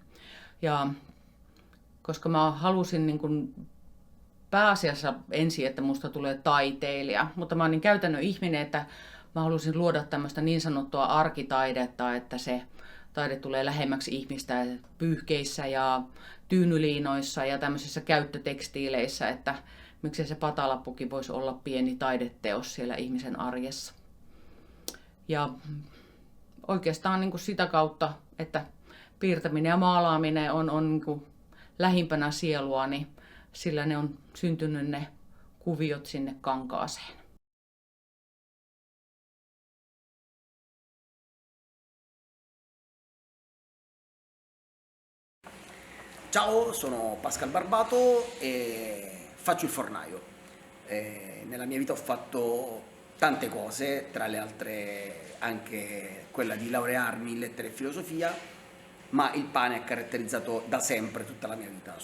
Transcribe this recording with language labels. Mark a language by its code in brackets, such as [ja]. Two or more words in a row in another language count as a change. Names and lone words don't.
[fi] Ja koska mä halusin niin kuin pääasiassa ensin, että musta tulee taiteilija, mutta mä oon niin käytännön ihminen, että mä halusin luoda tämmöistä niin sanottua arkitaidetta, että se taide tulee lähemmäksi ihmistä pyyhkeissä ja tyynyliinoissa ja tämmöisissä käyttötekstiileissä, että miksei se patalappukin voisi olla pieni taideteos siellä ihmisen arjessa. Ja oikeastaan niin kuin sitä kautta, että piirtäminen ja maalaaminen on niin kuin lähimpänä sielua, niin sillä ne on syntynyt ne kuviot sinne kankaaseen. [it] Ciao, sono Pascal Barbato e faccio il fornaio. Nella mia vita ho fatto tante cose, tra le altre anche quella di laurearmi in lettere e filosofia, ma il pane ha caratterizzato da sempre tutta la mia vita.